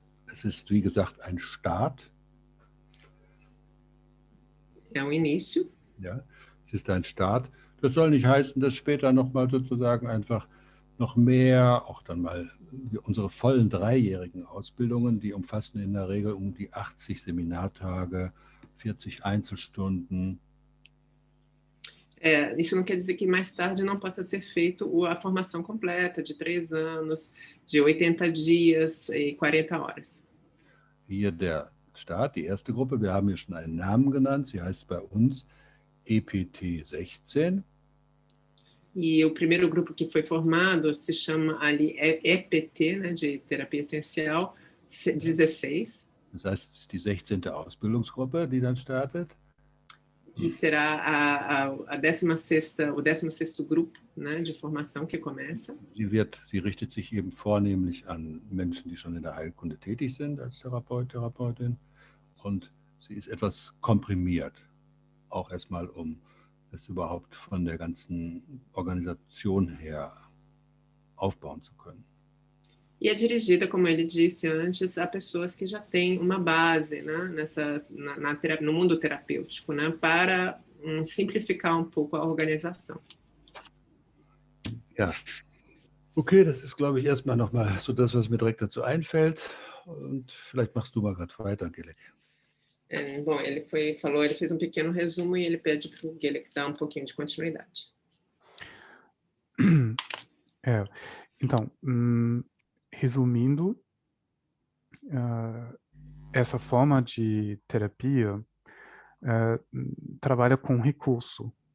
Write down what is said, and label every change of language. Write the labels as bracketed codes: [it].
[de] Es ist, wie gesagt, ein Start. [pt] É um início. [de] Ja, es ist ein Start. Das soll nicht heißen, dass später nochmal sozusagen einfach noch mehr, auch dann mal unsere vollen 3-jährigen Ausbildungen, die umfassen in der Regel um die 80 Seminartage, 40 Einzelstunden. [pt] Isso não quer dizer que mais tarde não possa ser feito a formação completa de 3 anos, de 80 dias e 40 horas. [de] Hier der Start, die erste Gruppe, wir haben hier schon einen Namen genannt, sie heißt bei uns EPT 16. [pt] E o primeiro grupo que foi formado se chama ali EPT, né, de terapia essencial, 16. [de] Das heißt, es ist die 16. Ausbildungsgruppe, die dann startet. [pt] Que será o 16º grupo, né, de formação que começa. [de] Sie richtet sich eben vornehmlich an Menschen, die schon in der Heilkunde tätig sind als Therapeut, Therapeutin. Und sie ist etwas komprimiert, auch erstmal es überhaupt von der ganzen Organisation her aufbauen zu können. [pt] E é dirigida, como ele disse antes, a pessoas que já têm uma base, né, no mundo terapêutico, né, para simplificar um pouco a organização. [de] Ja, okay, das ist, glaube ich, erstmal nochmal so das, was mir direkt dazu einfällt. Und vielleicht machst du mal gerade weiter, Gelek. [pt] Bom, ele fez um pequeno resumo e ele pede para o Gelek dar um pouquinho de continuidade. Então, resumindo, essa forma de terapia trabalha com recurso.